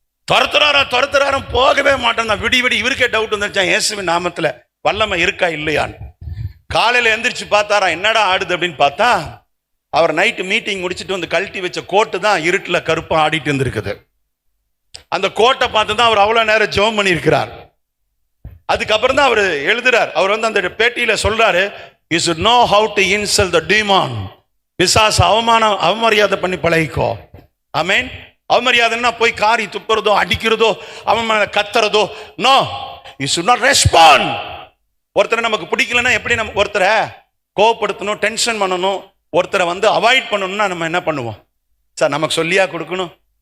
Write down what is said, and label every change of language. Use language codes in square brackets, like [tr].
[ta] துரத்துறாரும் போகவே மாட்டான். விடி இவருக்கே டவுட் வந்துருச்சான், இயேசுவின் நாமத்துல வல்லமை இருக்கா இல்லையான்னு. காலையில எந்திரிச்சு பார்த்தாரா, என்னடா ஆடுது அப்படின்னு பார்த்தா, அவர் நைட்டு மீட்டிங் முடிச்சுட்டு வந்து கழட்டி வச்ச கோட்டு தான் இருட்டுல கருப்பா ஆடிட்டு இருந்திருக்குது. அந்த கோட்டை பார்த்து தான் அவர் அவ்வளவு நேரம் ஜெபம் பண்ணியிருக்கிறார். அதுக்கப்புறம் தான் அவர் எழுதுறார். அவர் வந்து அந்த பேட்டியில சொல்றாரு, [en] you should know how to insult the demon. [ta] பிசாசு அவமரியாதை பண்ணி பழகிக்கோ. ஆமென். அவமரியாதைன்னா போய் காரி துப்புறதோ, அடிக்கிறதோ, அவமான கத்துறதோ. [en] No, you should not respond. [ta] ஒருத்தரை நமக்கு பிடிக்கலன்னா எப்படி நம்ம ஒருத்தரை கோவப்படுத்தணும், டென்ஷன் பண்ணணும், ஒருத்தரை வந்து அவாய்ட் பண்ணணும்னா நம்ம என்ன பண்ணுவோம் சார்? நமக்கு சொல்லியா கொடுக்கணும்?